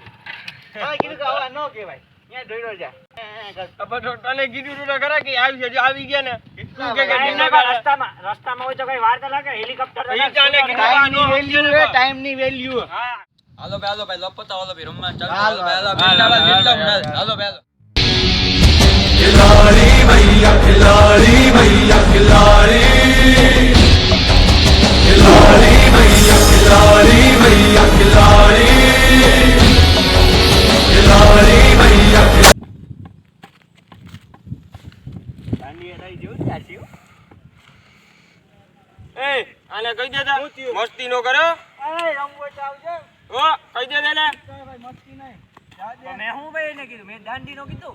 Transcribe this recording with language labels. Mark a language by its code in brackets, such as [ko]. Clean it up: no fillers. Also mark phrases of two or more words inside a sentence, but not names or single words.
[gu] હવે કીધું કે આવા ન કહેવાય ત્યાં દોડ્યો જા. તને કીધું તું તો ખરા કે આવી છે. જો આવી ગયા ને તું કે રસ્તામાં હોય તો કઈ વાર તો લાગે હેલિકોપ્ટર ટાઈમ ની વેલ્યુ. હા હાલો ભાઈ લપતા હાલો ભાઈ રમવા ચાલો હાલો, હાલો હાલો, હાલો ભાઈ [hi] खिलाड़ी भैया खिलाड़ी भैया खिलाड़ी खिलाड़ी भैया खिलाड़ी भैया खिलाड़ी खिलाड़ी भैया [gu] એ આને કહી દેતા મસ્તી નો કરો. ઓ કહી દે ને. મેં હું ભાઈ એને કીધું મેં દાંડી નો કીધું